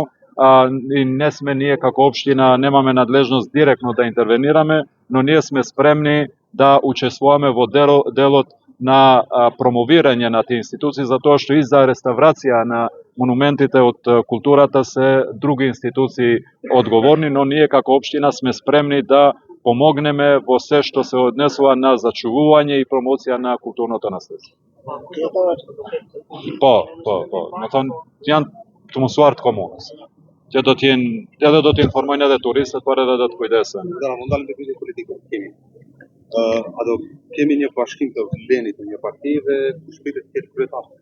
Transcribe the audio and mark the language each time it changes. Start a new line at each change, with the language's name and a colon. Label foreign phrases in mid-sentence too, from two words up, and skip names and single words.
Macedonian: И не сме ние како општина, немаме надлежност директно да интервенираме, но ние сме спремни да учествуваме во делот на промовирање на тие институции, затоа што и за реставрација на монументите од културата се други институции одговорни, но ние како општина сме спремни да помогнеме во се што се однесува на зачувување и промоција на културното наследство.
Albanian: Janë të mësuar të komunës, që do të informojnë edhe turistët, por edhe do të kujdesen. Da, mund dalim te pyetje politike kemi. A do kemi një bashkim të vlenit në një parti dhe kush pritet të ketë kryetar?